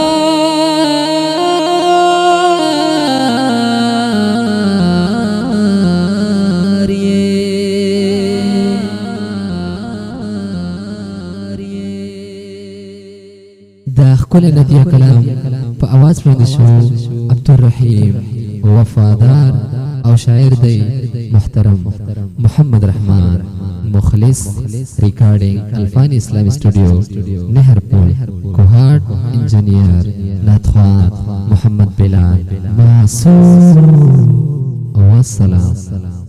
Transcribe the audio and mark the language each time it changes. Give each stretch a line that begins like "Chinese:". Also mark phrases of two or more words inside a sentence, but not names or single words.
Pashto: دا ښکلی نبیه کلام په اواز باندې شو عبدالرحیم وفادار او شاعر دی محترم محمد رحمان مخ مخلص ریکارڈنگ الفان اسلام اسٹوڈیو نہرپور کوہاٹ انجینئر ناتخوان محمد بلال معصوم والسلام